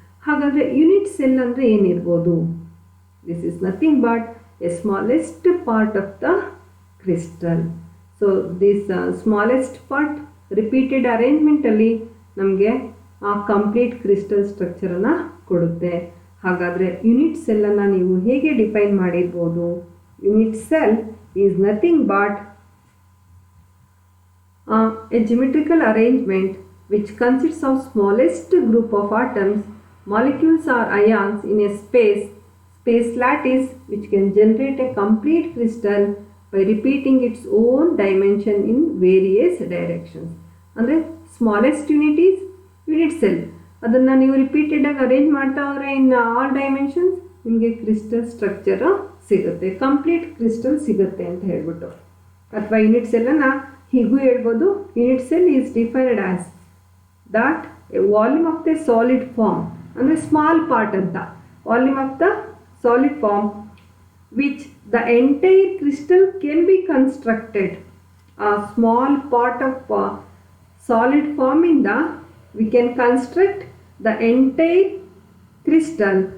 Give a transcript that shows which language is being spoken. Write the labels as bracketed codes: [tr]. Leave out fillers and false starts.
[kn] ಹಾಗಾದರೆ unit cell ಅಂದರೆ ಏನಿರ್ಬೋದು? [en] This is nothing but a smallest part of the crystal. [kn] So this smallest part repeated ಅರೇಂಜ್ಮೆಂಟಲ್ಲಿ ನಮಗೆ ಆ complete crystal ಸ್ಟ್ರಕ್ಚರನ್ನು ಕೊಡುತ್ತೆ. ಹಾಗಾದರೆ ಯೂನಿಟ್ ಸೆಲ್ಲನ್ನು ನೀವು ಹೇಗೆ ಡಿಫೈನ್ ಮಾಡಿರ್ಬೋದು? [en] Unit cell is nothing but a geometrical arrangement which consists of smallest group of atoms, molecules or ions in a space lattice which can generate a complete crystal by repeating its own dimension in various directions. ಅಂದರೆ smallest unit is unit cell. [kn] ಅದನ್ನು ನೀವು ರಿಪೀಟೆಡಾಗಿ arrange ಮಾಡ್ತಾ ಹೋದರೆ in all dimensions ನಿಮಗೆ crystal structure ಸಿಗುತ್ತೆ, complete crystal ಸಿಗುತ್ತೆ ಅಂತ ಹೇಳ್ಬಿಟ್ಟು. ಅಥವಾ ಯೂನಿಟ್ ಸೆಲ್ಲನ್ನು ಹೀಗೂ ಹೇಳ್ಬೋದು, [en] unit cell is defined as that a volume of the solid form, [kn] ಅಂದರೆ ಸ್ಮಾಲ್ ಪಾರ್ಟ್ ಅಂತ, [en] Volume of the solid form which the entire crystal can be constructed. A small part of solid form in the we can construct the entire crystal.